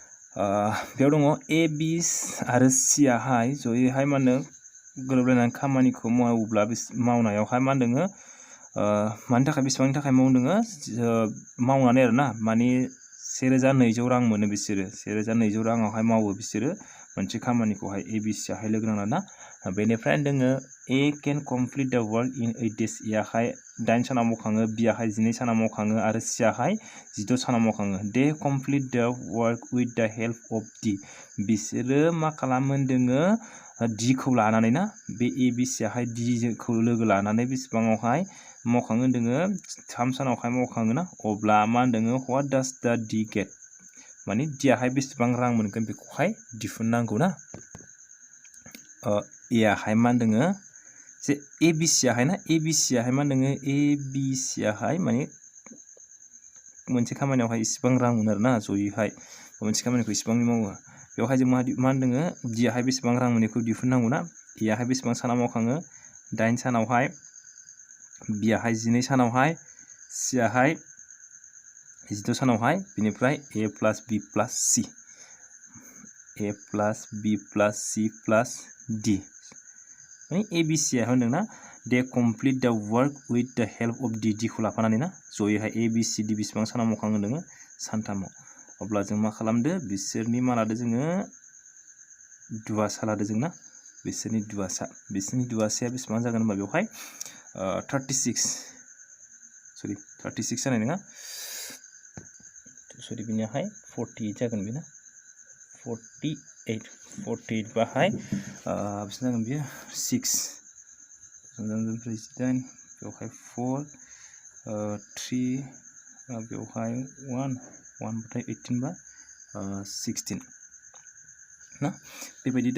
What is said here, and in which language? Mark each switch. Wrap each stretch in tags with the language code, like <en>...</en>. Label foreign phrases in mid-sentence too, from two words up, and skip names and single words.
<brx>बेयाव दङ A B आरो C आहाय जयैहाय मा होनो गोरोबलायनानै खामानिखौ मावोब्ला मावनायावहाय मा होनदों मानि थाखाय बेसेबांनि थाखाय मावदों मावनानै आरोना माने 1200 रां मोनो बिसोरो 1200 राङावहाय मावो बिसोरो मोनसे खामानिखौहाय A B C आहाय लोगो नांना बेनिफ्राय दोङो</brx> <en>A can complete the work in 8</en> <brx>days याहाय 8 सानाव मावखाङो B आहाय 12 सानाव मावखाङो आरो C आहाय 16 सानाव मावखाङो</brx> <en>they complete the work with the help of D</en> <brx>बिसोरो मा खालामो दोङो D खौ लानानै ना बे A B C आहाय D खौ लोगो लानानै बेसेबाङावहाय मावखाङो दोङो 3 सानावहाय मावखाङो ना अब्ला मा होनदों</brx> <en>what does the D get</en> <brx>माने D आहाय बेसेबां रां मोनगोन बेखौहाय दिहुननांगौ ना A आहाय मा होनदों जे A B C आहाय ना A B C आहाय मा होनदों A B C आहाय माने मोनसे खामानियावहाय इसेबां रां मोनो आरोना जयैहाय मोनसे खामानिखौ इसेबांनि मावो बेवहाय जों मा होनदों D आहाय बेसेबां रां मोनोखौ दिहुननांगौ ना A आहाय बेसेबां सानाव मावखाङो 8 सानावहाय B</brx> <en>आहाय 12 सानावहाय C आहाय 16 सानावहाय बिनिफ्राय A plus B plus C A plus B plus C plus D</en> <brx>माने A B C आ होनदों ना</brx> <en>they complete the work with the help of D</en> <brx>खौ लाफानानै ना जयैहाय A B C D बेसेबां सानाव मावखाङो दोङो सानथामाव अब्ला जों मा खालामदो बिसोरनि मा लादो जोङो दुवासा लादो जों ना बिसोरनि दुवासाया बेसेबां जागोन होनबा बेवहाय 36 जानाय नङा सरि बिनियाहाय 48 जागोन बेना 48 बाहाय बेसेबां जागोन बियो 6 बेवहाय 4 3 बेवहाय 1 बाथाय 18 बा 16 ना बेबायदि</brx>